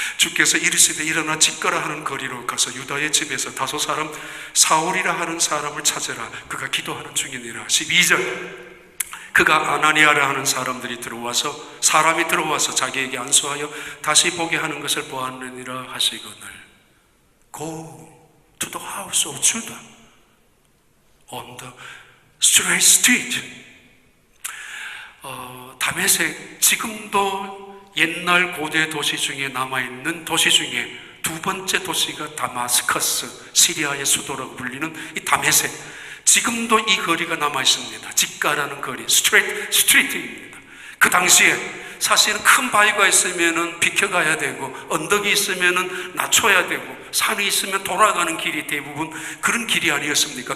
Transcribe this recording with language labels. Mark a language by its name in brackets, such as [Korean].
[Korean] 주께서 이르시되 일어나 집가라 하는 거리로 가서 유다의 집에서 다소 사람 사울이라 하는 사람을 찾으라. 그가 기도하는 중이니라. 12절, 그가 아나니아라 하는 사람이 들어와서 자기에게 안수하여 다시 보게 하는 것을 보았느니라 하시거늘. [English] Go to the house of Judah on the straight street. [Korean] 다메섹, 지금도 옛날 고대 도시 중에 남아있는 도시 중에 두 번째 도시가 다마스커스, 시리아의 수도라고 불리는 이 다메섹, 지금도 이 거리가 남아있습니다. 집가라는 거리, 스트리트입니다. 그 당시에 사실은 큰 바위가 있으면 비켜가야 되고, 언덕이 있으면 낮춰야 되고, 산이 있으면 돌아가는 길이 대부분 그런 길이 아니었습니까?